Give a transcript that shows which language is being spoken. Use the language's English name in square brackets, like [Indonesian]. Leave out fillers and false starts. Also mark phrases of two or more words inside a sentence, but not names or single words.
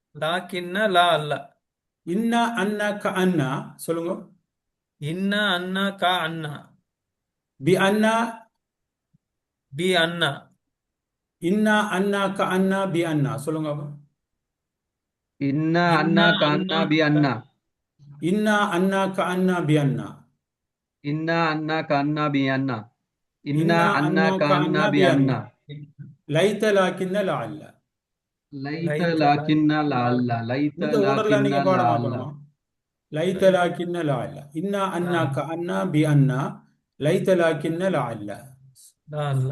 [Arabic] لكنّ لعلّ إنّ أنّ كأنّ சொல்லுங்க. إنّ أنّ كأنّ بأنّ بأنّ إنّ أنّ كأنّ بأنّ [Tamil] சொல்லுங்க அப்ப. [Arabic] Inna இன்னா أنّ ك அன்னா أنّ بأنّ. إنّ أنّ كأنّ بأنّ. إنّ أنّ كأنّ بأنّ. Inna இன்னா anna அன்னா ka க anna அன்னா bi بأنّ. anna. ليت لكنّ لعلّ. Laita லைத்த lakinna லாக்கின்ன لعلّ. லஅல்ல Laita [Tamil] இந்த ஆர்டர்ல [Arabic] lakinna [Tamil] நீங்க [Arabic] la [Tamil] பாடமாக்கணுமா? [Arabic] alla. லைத்த லைத்த لكنّ لعلّ. إنّ أنّ லஅல்ல كأنّ بأنّ. ليت لكنّ لعلّ. லஅல்ல.